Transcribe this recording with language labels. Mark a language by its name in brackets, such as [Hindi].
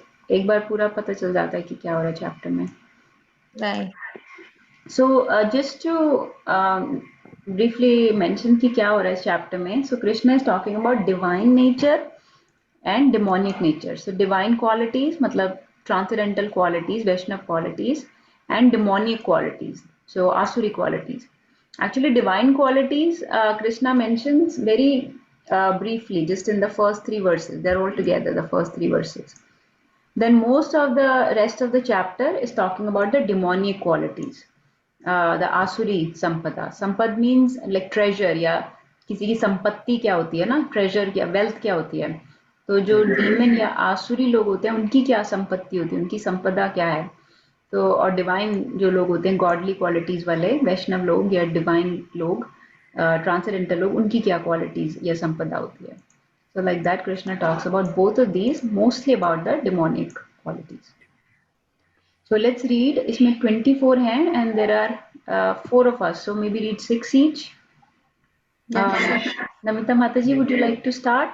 [Hindi] एक बार पूरा पता चल जाता है कि क्या हो रहा है चैप्टर में. [English] Right. So just to briefly mention [Hindi] कि क्या हो रहा है इस chapter में. [English] So Krishna is talking about divine nature and demonic nature. So divine qualities [Hindi] मतलब [English] transcendental qualities, Vaishnav qualities, and demonic qualities. So asuri qualities. Actually, divine qualities Krishna mentions very briefly, just in the first 3 verses. They're all together, the first 3 verses. Then most of the rest of the chapter is talking about the demonic qualities. The asuri sampada. Sampad means like treasure [Hindi] या किसी की संपत्ति क्या होती है ना, treasure क्या, wealth क्या होती है. तो जो demon या आसुरी लोग होते हैं उनकी क्या संपत्ति होती है, उनकी संपदा क्या है. तो और डिवाइन जो लोग होते हैं, [English] godly qualities [Hindi] वाले वैष्णव लोग या डिवाइन लोग, ट्रांसेंडेंटल लोग, उनकी क्या क्वालिटीज या संपदा होती है. [English] So like that, Krishna talks about both of these, mostly about the demonic qualities. So let's read. [Hindi] इसमें 24 हैं [English] and there are 4 of us. So maybe read 6 each. Namita Mataji, would you like to start?